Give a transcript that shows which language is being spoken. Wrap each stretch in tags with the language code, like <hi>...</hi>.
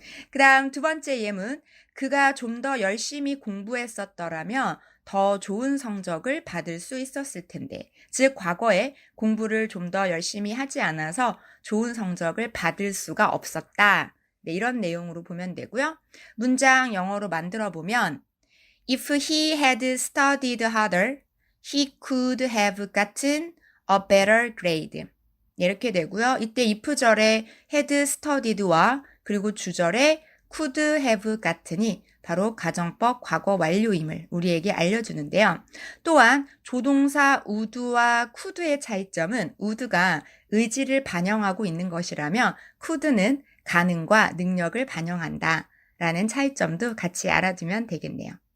<ko>그 다음 두 번째 예문, 그가 좀 더 열심히 공부했었더라면 더 좋은 성적을 받을 수 있었을 텐데. 즉 과거에 공부를 좀 더 열심히 하지 않아서 좋은 성적을 받을 수가 없었다. 네, 이런 내용으로 보면 되고요. 문장 영어로 만들어 보면</ko> <en>If he had studied harder, he could have gotten a better grade.</en> <ko>이렇게 되고요. 이때 if절에 had studied와 그리고 주절에 could have gotten이 바로 가정법 과거 완료임을 우리에게 알려주는데요. 또한 조동사 would와 could의 차이점은 would가 의지를 반영하고 있는 것이라면 could는 가능과 능력을 반영한다 라는 차이점도 같이 알아두면 되겠네요.</ko>